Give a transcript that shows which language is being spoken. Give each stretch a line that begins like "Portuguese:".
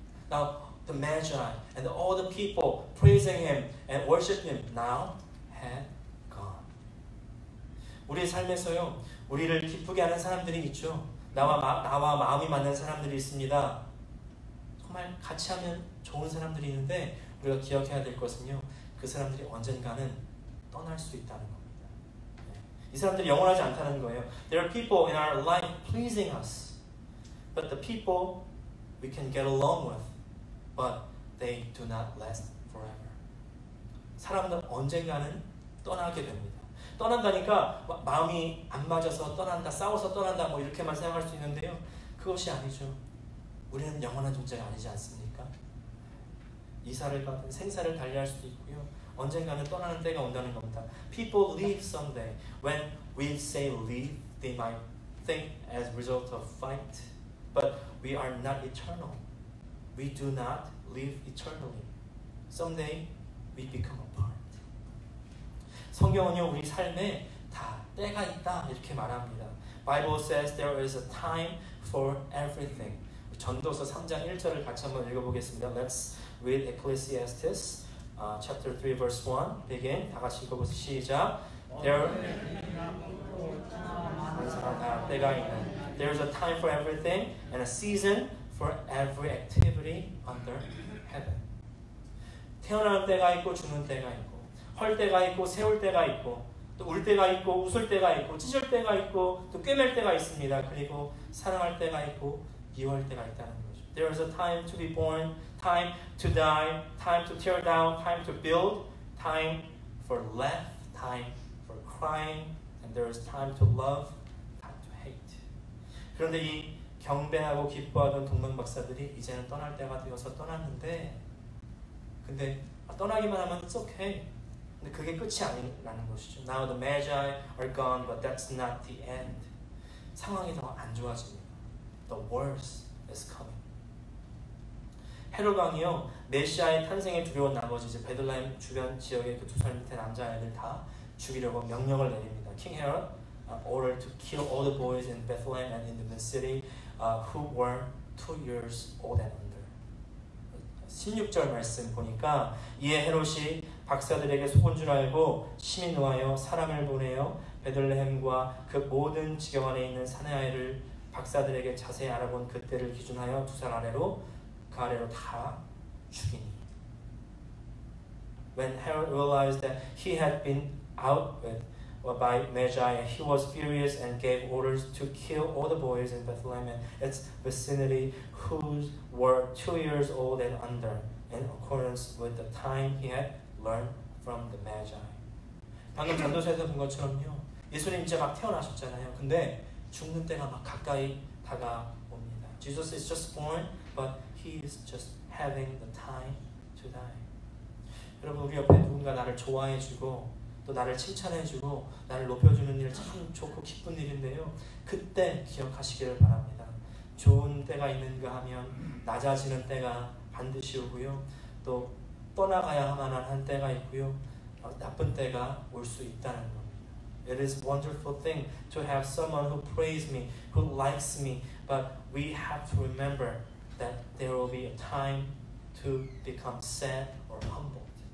English: Now the Magi and all the people praising Him and worshiping Him now had gone.
Korean: 우리의 삶에서요, 우리를 기쁘게 하는 사람들이 있죠. 나와 마음이 맞는 사람들이 있습니다. 정말 같이 하면 좋은 사람들이 있는데 우리가 기억해야 될 것은요. 그 사람들이 언젠가는 떠날 수 있다는 겁니다. 이 사람들이 영원하지 않다는 거예요.
English: There are people in our life pleasing us. But the people we can get along with. But they do not last forever.
Korean: 사람들은 언젠가는 떠나게 됩니다. 떠난다니까 마음이 안 맞아서 떠난다, 싸워서 떠난다 뭐 이렇게만 생각할 수 있는데요. 그것이 아니죠. 우리는 영원한 존재가 아니지 않습니까? 이사를 가든 생사를 달리할 수도 있고요. 언젠가는 떠나는 때가 온다는 겁니다.
English: People leave someday. When we say leave, they might think as a result of fight. But we are not eternal. We do not live eternally. Someday we become apart.
Korean: 성경은요, 우리 삶에 다 때가 있다 이렇게 말합니다.
English: Bible says there is a time for everything.
Korean: 전도서 3장 1절을 같이 한번 읽어보겠습니다.
English: Let's read Ecclesiastes chapter 3 verse 1. Begin.
Korean: 다 같이 읽어보세요. 시작.
English: There is a time for everything and a season for every activity under heaven.
Korean: 태어나는 때가 있고 죽는 때가 있고 헐 때가 있고 세울 때가 있고 또 울 때가 있고 웃을 때가 있고 찢을 때가 있고 또 꿰맬 때가 있습니다. 그리고 사랑할 때가 있고 미워할 때가 있다는 거죠.
English: There is a time to be born, time to die, time to tear down, time to build, time for laugh, time for crying, and there is time to love, time to hate.
Korean: 그런데 이 경배하고 기뻐하던 동방 박사들이 이제는 떠날 때가 되어서 떠났는데 근데 떠나기만 하면
English: it's okay.
Korean: 근데 그게 끝이 아니라는 것이죠.
English: Now the Magi are gone, but that's not the end.
Korean: 상황이 더 안 좋아집니다.
English: The worst is coming.
Korean: 헤롯 왕이요 메시아의 탄생에 두려운 나머지 이제 베들레헴 주변 지역의 그 2살 밑에 남자아이들 다 죽이려고 명령을 내립니다.
English: King Herod ordered to kill all the boys in Bethlehem and in the city who were 2 years old and under.
Korean: 16절 말씀 보니까 이에 헤롯이 박사들에게 속은 줄 알고 심히 노하여 사람을 보내어 베들레헴과 그 모든 지경 안에 있는 사내 아이를 박사들에게 자세히 알아본 그때를 기준하여 2살 아래로 그 아래로 다 죽이니.
English: When Herod realized that he had been outwit by Magi, he was furious and gave orders to kill all the boys in Bethlehem and its vicinity who were 2 years old and under, in accordance with the time he had learned from the Magi.
Korean: 방금 전도서에서 본 것처럼요. 예수님 이제 막 태어나셨잖아요. 근데 죽는 때가 막 가까이 다가옵니다.
English: Jesus is just born, but he is just having the time to die.
Korean: 여러분 우리 옆에 누군가 나를 좋아해주고 또 나를 칭찬해주고 나를 높여주는 일 참 좋고 기쁜 일인데요. 그때 기억하시기를 바랍니다. 좋은 때가 있는가 하면 낮아지는 때가 반드시 오고요. 또 떠나가야 만한 때가 있고요. 나쁜 때가 올 수 있다는 겁니다.
English: It is a wonderful thing to have someone who praise me, who likes me, but we have to remember that there will be a time to become sad or humbled.